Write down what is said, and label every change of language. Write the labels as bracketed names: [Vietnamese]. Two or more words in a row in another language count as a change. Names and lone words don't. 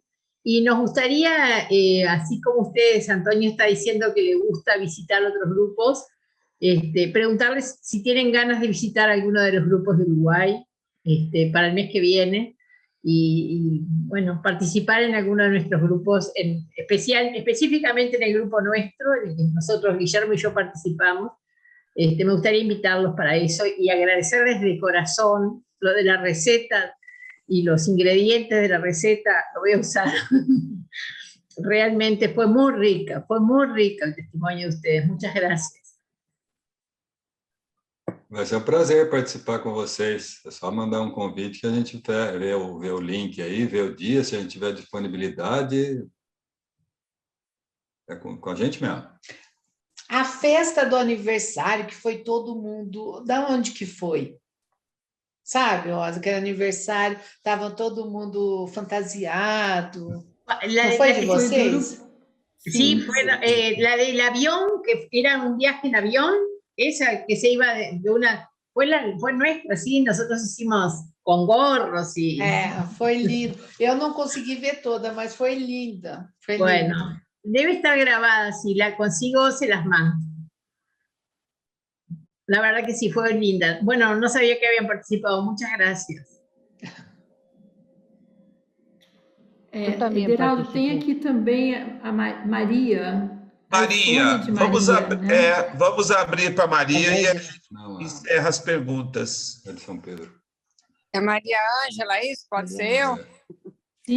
[Spanish] Y nos gustaría, así como ustedes, Antonio está diciendo que le gusta visitar otros grupos, preguntarles si tienen ganas de visitar alguno de los grupos de Uruguay para el mes que viene, y bueno, participar en alguno de nuestros grupos, específicamente en el grupo nuestro, en el que nosotros, Guillermo y yo, participamos. Me gustaría invitarlos para eso y agradecerles de corazón lo de la receta y los ingredientes de la receta. Lo voy a usar. Realmente fue muy rica el testimonio de ustedes. Muchas gracias. [Portuguese] Vai ser um prazer participar com vocês. É só mandar um convite que a gente vê o link aí, vê o dia, se a gente tiver disponibilidade. É com a gente mesmo. A festa do aniversário, que foi todo mundo... Da onde que foi? Sabe, Rosa, aquele aniversário, estava todo mundo fantasiado. Não foi de vocês? [Spanish] Sí, fue la del avión, que era un viaje en avión, esa que se iba de una... Fue nuestra, sí, nosotros hicimos [Portuguese] com gorros e... Foi lindo. Eu não consegui ver toda, mas foi linda. [Spanish] Bueno, debe estar grabada, si la consigo se las mando. La verdad que sí, fue linda. Bueno, no sabía que habían participado, muchas gracias. [Portuguese] Ederaldo, tem aqui também a Maria. Maria, vamos abrir para Maria e a gente encerra as perguntas. É de São Pedro. É Maria Ângela, é isso? Pode ser eu?